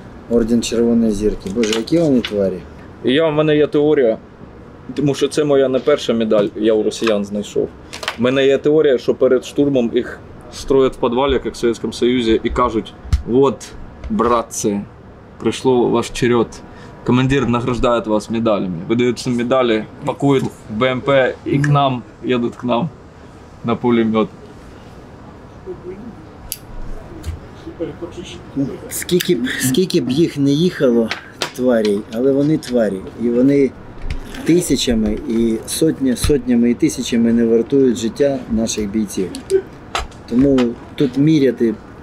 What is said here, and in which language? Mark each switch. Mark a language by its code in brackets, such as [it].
[uk] Орден Червоної зірки. Боже, які вони тварі. І в мене є теорія, тому що це моя не перша медаль, я у росіян знайшов. У мене є теорія, що перед штурмом їх строять в підвалі, як в Совєтському Союзі, і кажуть: от, братці, прийшло ваш черед. [ru] Командир награждает вас медалями. Выдаются медали, пакуют в БМП и к нам, едут к нам на пулемет. [uk] Скільки б їх не їхало, тварей, але вони тварі. І вони тисячами і сотнями і тисячами не вартують життя наших бійців. Тому тут міряти.